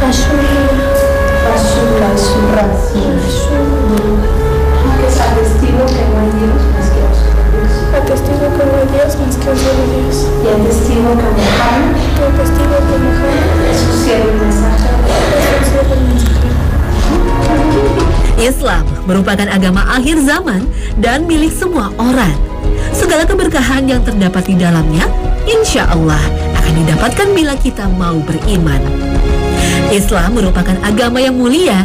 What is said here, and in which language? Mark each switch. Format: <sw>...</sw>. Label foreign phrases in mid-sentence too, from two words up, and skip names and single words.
<es>Que es atestigo que no hay Dios más que un solo Dios. Atestigo que no hay Dios más que un solo Dios. Y atestigo que Muhammad es un siervo y mensajero.</es> <id>Islam merupakan agama akhir zaman dan milik semua orang. Segala keberkahan yang terdapat di dalamnya,</id> <ar>إن شاء الله</ar> <id>akan didapatkan bila kita mau beriman. Islam merupakan agama yang mulia.</id>